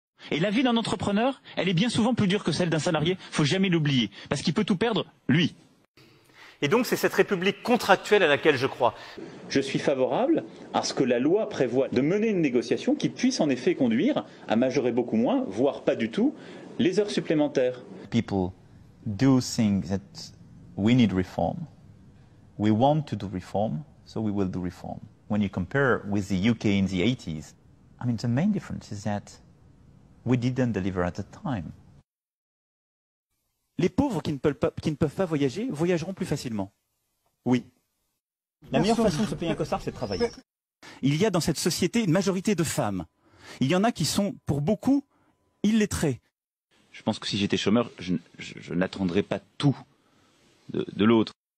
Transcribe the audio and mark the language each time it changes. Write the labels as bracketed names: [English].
[French] Et la vie d'un entrepreneur, elle est bien souvent plus dure que celle d'un salarié, faut jamais l'oublier, parce qu'il peut tout perdre, lui. Et donc c'est cette république contractuelle à laquelle je crois. Je suis favorable à ce que la loi prévoie de mener une négociation qui puisse en effet conduire à majorer beaucoup moins, voire pas du tout, les heures supplémentaires. [English] People do think that we need reform. We want to do reform, so we will do reform. When you compare with the UK in the 80s, I mean the main difference is that we didn't deliver at the time. [French] Les pauvres qui ne peuvent pas voyager voyageront plus facilement. Oui. La meilleure façon de se payer un costard, c'est de travailler. Il y a dans cette société une majorité de femmes. Il y en a qui sont, pour beaucoup, illettrés. Je pense que si j'étais chômeur, je n'attendrais pas tout de l'autre.